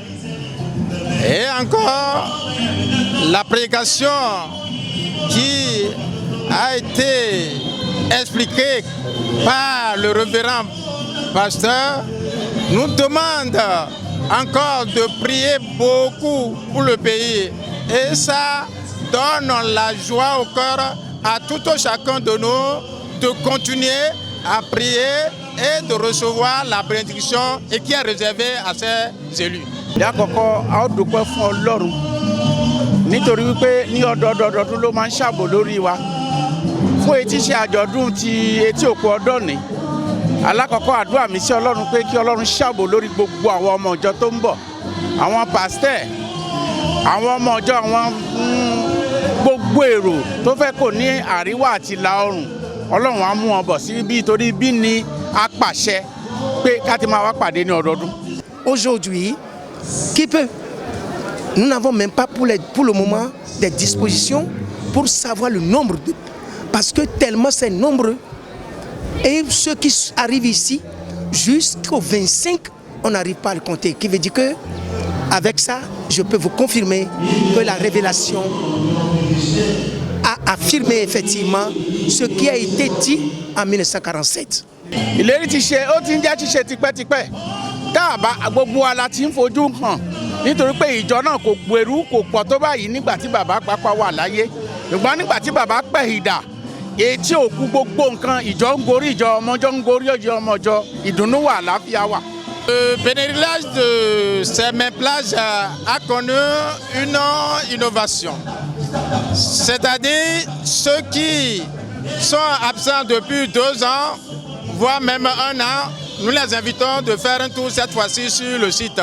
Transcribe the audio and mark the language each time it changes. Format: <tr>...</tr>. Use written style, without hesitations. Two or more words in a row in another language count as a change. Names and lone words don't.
<fr>Et encore, la prédication qui a été expliquée par le révérend pasteur nous demande encore de prier beaucoup pour le pays. Et ça donne la joie au cœur à tout un chacun de nous de continuer à prier et de recevoir la bénédiction et qui est réservée à ses élus.</fr> <yo>Lákọ̀ọ́kọ́ a ó dúpẹ́ fún Ọlọ́run nítorí wípé ní ọdọọdún ló máa ń ṣàbò lórí wa fún etí ṣe àjọ̀dún ti etí òkú ọdún ní. Alákọ̀ọ́kọ́ àdúrà mi sí Ọlọ́run pé kí Ọlọ́run ṣàbò lórí gbogbo àwọn ọmọ ìjọ tó ń bọ̀, àwọn pásítẹ̀, àwọn ọmọ ìjọ, àwọn gbogbo èrò tó fẹ́ kò ní àríwá àti ìlà oòrùn. Ọlọ́run á mú wọn bọ̀ sí bí torí bí ni a pàṣẹ pé ká ti máa wá pàdé ní ọdọọdún.</yo> <fr>Aujourd'hui, qui peut? Nous n'avons même pas pour le moment des dispositions pour savoir le nombre de... Parce que tellement c'est nombreux. Et ceux qui arrivent ici, jusqu'au 25, on n'arrive pas à le compter. Qui veut dire que, avec ça, je peux vous confirmer que la révélation a affirmé effectivement ce qui a été dit en 1947.</fr> <yo>Ìlérí ti ṣe, ó ti ń jẹ́ ṣíṣe tipẹ́tipẹ́. Tá a bá gbogbo wa la ti ń fojú hàn nítorí pé ìjọ náà kò gbèrú kò pọ̀ tó báyìí nígbà tí bàbá pápá wà láyé. Ṣùgbọ́n nígbà tí bàbá pẹ̀hìdà, etí òkú gbogbo nǹkan ìjọ ń gorí ìjọ, ọmọjọ́ ń gorí ọmọjọ́, ìdùnnú wà, àlàáfíà wà.</yo> <fr>Le pèlerinage de ces mêmes plages a connu une innovation. C'est-à-dire ceux qui sont absents depuis 2 ans, voire même 1 an, nous les invitons de faire un tour cette fois-ci sur le site.</fr>